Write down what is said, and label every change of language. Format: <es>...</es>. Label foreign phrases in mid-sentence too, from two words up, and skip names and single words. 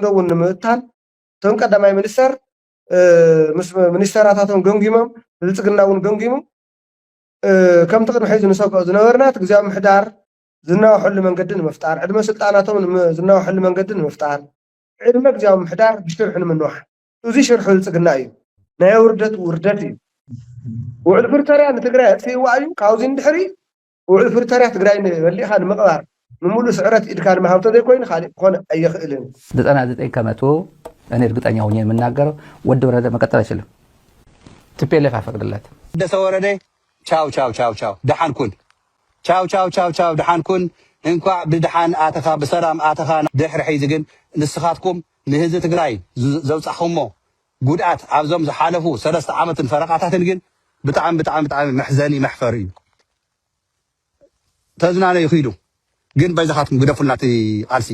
<ti>እውን ንምእታን ቶም ቀዳማይ ሚኒስተር ምስ ሚኒስተራታቶም ገምጊሞም ብልጽግና እውን ገምጊሙ ከም ትቅድሚ ሒዙ ንሰብኦ ዝነበርናት ግዚያዊ ምሕዳር ዝናወሐሉ መንገዲ ንምፍጣር ዕድመ ስልጣናቶም ዝናወሐሉ መንገዲ ንምፍጣር ዕድመ ግዚያዊ ምሕዳር ብሽርሑ ንምንዋሕ እዚ ሽርሑ ብልጽግና እዩ ናይ ውርደት እዩ ውዕል ፕሪቶርያ ንትግራይ ኣጥፊእዋ እዩ ካብዚ እንድሕሪ ውዕል ፕሪቶርያ ትግራይ በሊኻ ንምቕባር ንምሉእ ስዕረት ኢድካ ንምሃብቶ ዘይኮይኑ ካሊእ ክኾን ኣይኽእልን</ti> <am>99 ከመቶ እኔ እርግጠኛ ሆኜ የምናገረው ወዲ ወረደ መቀጠል አይችልም ቲፒኤልኤፍ አፈቅድለት</am> <ti>ታደሰ ወረደ ቻው ደሓንኩን ቻው ደሓንኩን እንኳ ብድሓን ኣተኻ ብሰላም ኣተኻ ድሕሪ ሒዚ ግን ንስኻትኩም ንህዝቢ ትግራይ ዘውፃኹሞ ጉድኣት ኣብዞም ዝሓለፉ 3 ዓመትን ፈረቓታትን ግን ብጣዕሚ መሕዘኒ መሕፈሪ እዩ ተዝናነዩ ይኽዱ ግን በይዛኻትኩም ግደፉልናቲ ቃልሲ</ti>